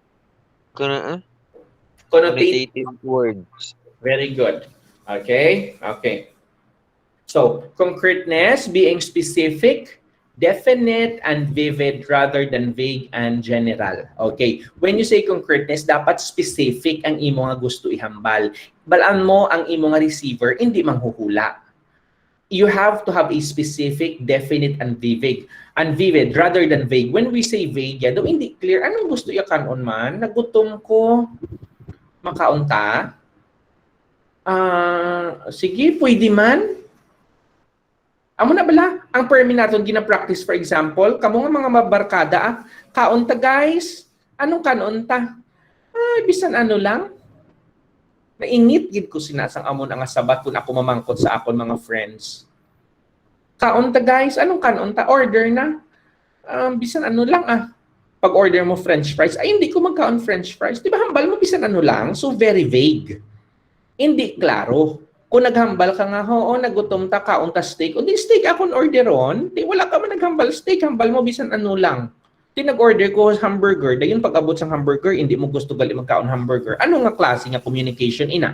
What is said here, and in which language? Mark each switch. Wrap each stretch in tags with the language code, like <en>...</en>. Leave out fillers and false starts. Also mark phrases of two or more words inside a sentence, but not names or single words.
<en>Connotative. connotative words. Very good. Okay, okay. So, concreteness, being specific, definite and vivid rather than vague and general.</en> <hil>Okay.</hil> <en>When you say concreteness,</en> <hil>dapat specific ang imo nga gusto ihambal. Balaan mo ang imo nga receiver, hindi manghuhula.</hil> <en>You have to have a specific, definite, and vivid. And vivid rather than vague. When we say vague,</en> <hil>daw hindi clear. Anong gusto iya kanon man? Nagutom ko. Makaunta? Sige, pwede man. Amo na bala, ang permi naton gina-practice for example, kamo nga mga mabarkada, kaunta guys, anong kanunta? Ay, bisan ano lang. Naingit gid ko sinasang amon ang sabat kung ako mamangkot sa akon mga friends. Kaunta guys, anong kanunta? Order na. Bisan ano lang Pag order mo</hil> <en>french fries,</en> <hil>ay hindi ko magkaon</hil> <en>french fries.</en> <hil>Di ba hambal mo bisan ano lang?</hil> <en>So very vague.</en> <hil>Hindi klaro. Kung naghambal ka nga, nagutom ta, kaunta steak. O di steak akong orderon, di wala ka man naghambal steak, hambal mo bisan ano lang. Di nag-order ko hamburger, dayon pag-abot sa hamburger, hindi mo gusto gali magkaon hamburger. Ano nga klase nga communication ina?</hil>